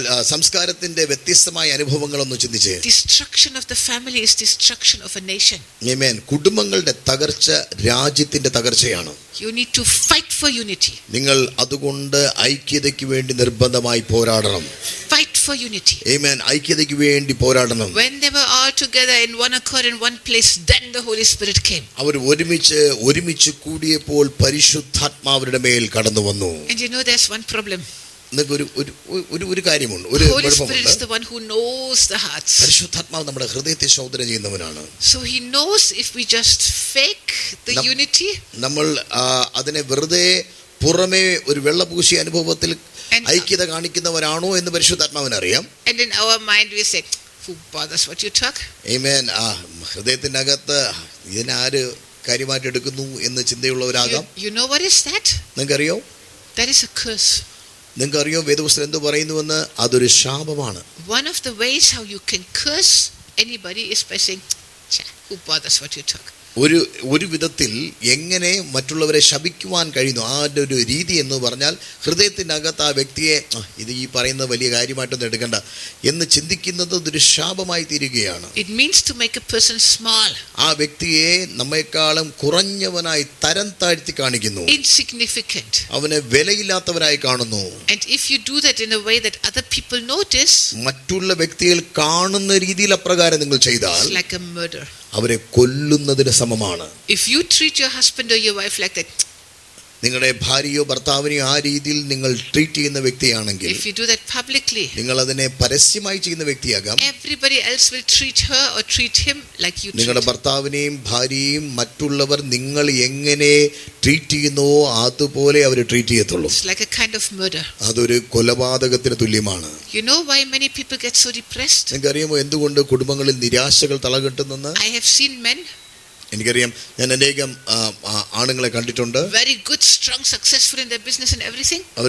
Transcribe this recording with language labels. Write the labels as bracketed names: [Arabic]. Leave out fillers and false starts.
[Malayalam] സംസ്കാരത്തിന്റെ വ്യത്യസ്തമായ അനുഭവങ്ങളൊന്ന് ചിന്തിച്ചേ. [English] Destruction of the family is destruction of a nation. [Malayalam] ആമേൻ. കുടുംബങ്ങളുടെ തകർച്ച രാജ്യത്തിന്റെ തകർച്ചയാണ്. [English] You need to fight for unity. [Malayalam] നിങ്ങൾ അതുകൊണ്ട് ഐക്യതയ്ക്ക് വേണ്ടി നിർബന്ധമായി പോരാടണം. [English] Fight for unity. [Malayalam] ആമേൻ. ഐക്യതയ്ക്ക് വേണ്ടി പോരാടണം. [English] When they were all together in one accord in one place, then the Holy Spirit came. [Malayalam] അവർ ഒരുമിച്ച് കൂടിയപ്പോൾ പരിശുദ്ധാത്മാവരുടെ മേൽ കടന്നു വന്നു. [English] And you know there's one problem. [Malayalam] ഒരു കാര്യമുണ്ട്, ഒരു [English] Holy Spirit is the one who knows the hearts. [Malayalam] പരിശുദ്ധാത്മാവ് നമ്മുടെ ഹൃദയത്തെ ശോധന ചെയ്യുന്നവനാണ്. [English] So he knows if we just fake the unity, [Malayalam] നമ്മൾ അതിനെ വെറുതെ പുറമേ ഒരു വെള്ളപൂശിയ അനുഭവത്തിൽ ഐക്യത കാണിക്കുന്നവരാണോ എന്ന് പരിശുദ്ധാത്മാവിന് അറിയാം. [English] And in our mind we say, who bothers what you talk? [Malayalam] ആമേൻ. ഹൃദയത്തിന്റെ അകത്ത് ഇതിനാര് കാര്യമായിട്ട് എടുക്കുന്നു എന്ന് ചിന്തയുള്ളവരാകാം. [English] You know what is that? [Malayalam] നിങ്ങൾക്കറിയോ? [English] That is a curse. [Malayalam] നിങ്ങൾക്കറിയോ വേദപുസ്തകം എന്ത് പറയുന്നുവെന്ന്? അതൊരു ശാപമാണ്. [English] One of the ways how you can curse anybody is by saying, Who bothers what you talk? [Malayalam] ഒരു വിധത്തിൽ എങ്ങനെ മറ്റുള്ളവരെ ശപിക്കുവാൻ കഴിയുന്നു ആ ഒരു രീതി എന്ന് പറഞ്ഞാൽ ഹൃദയത്തിനകത്ത് ആ വ്യക്തിയെ ഇത് ഈ പറയുന്നത് വലിയ കാര്യമായിട്ടൊന്നും എടുക്കണ്ട എന്ന് ചിന്തിക്കുന്നത് ഒരു ശാപമായി തീരുകയാണ്. [English] It means to make a person small. [Malayalam] ആ വ്യക്തിയെ നമ്മെക്കാളും കുറഞ്ഞവനായി തരം താഴ്ത്തി കാണിക്കുന്നു. [English] Insignificant. [Malayalam] അവനെ വിലയില്ലാത്തവനായി കാണുന്നു. [English] And if you do that in a way that other people notice, [Malayalam] മറ്റുള്ള വ്യക്തികൾ കാണുന്ന രീതിയിൽ അപ്രകാരം നിങ്ങൾ ചെയ്താൽ [English] it's like a murder. [Malayalam] അവരെ കൊല്ലുന്നതിന് സമമാണ്. [English] If you treat your husband or your wife like that, [Malayalam] നിങ്ങളുടെ ഭാര്യയോ ഭർത്താവിനെയോ ആ രീതിയിൽ നിങ്ങൾ ട്രീറ്റ് ചെയ്യുന്ന വ്യക്തിയാണെങ്കിൽ, [English] if you do that publicly, [Malayalam] നിങ്ങൾ അതിനെ പരസ്യമായി ചെയ്യുന്ന വ്യക്തിയാകാം, [English] everybody else will treat her or treat him like you treat. [Malayalam] നിങ്ങളുടെ ഭർത്താവിനെയും ഭാര്യയെയും മറ്റുള്ളവർ നിങ്ങൾ എങ്ങനെ ട്രീറ്റ് ചെയ്യുന്നുവോ അതുപോലെ അവർ ട്രീറ്റ് ചെയ്യത്തുള്ളൂ. [English] It's like a kind of murder. [Malayalam] അതൊരു കൊലപാതകത്തിന് തുല്യമാണ്. [English] You know why many people get so depressed? [Malayalam] നിങ്ങൾക്കറിയാമോ എന്തുകൊണ്ട് കുടുംബങ്ങളിൽ നിരാശകൾ തലകെട്ടുന്നെന്ന്? [English] I have seen men, [Malayalam] എനിക്കറിയാം, ഞാൻ അനേകം ആണുങ്ങളെ കണ്ടിട്ടുണ്ട്. [English] very good, strong, successful in their business and everything.